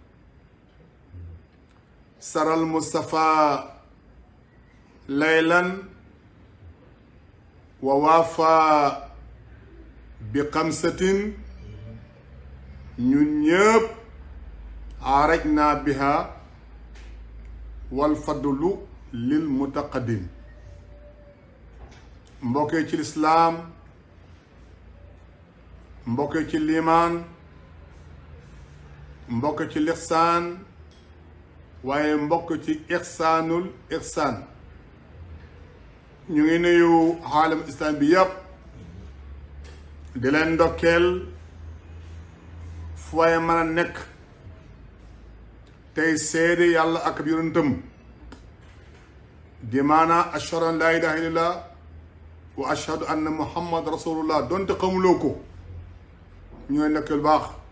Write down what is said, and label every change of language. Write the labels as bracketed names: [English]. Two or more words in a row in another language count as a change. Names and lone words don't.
[Arabic] سرى المصطفى ليلا ووافى بخمسة ñun عرجنا بها والفضل للمتقدم. [Wolof] mbokk ci l'islam, mbokk ci liman, mbokk ci lixsaan, waaye mbokk ci [Arabic] إحسان الإحسان. [Wolof] ñu ngi nuyu xaalam islam bi yépp di leen ndokkeel fu waaye mën a nekk tey seede yàlla ak ab yonentam di maanaa [Arabic] أشهد أن لا إله إلا الله وأشهد أن محمد رسول الله [Wolof] donte xamuloo ko ñooy ndokkeel baax.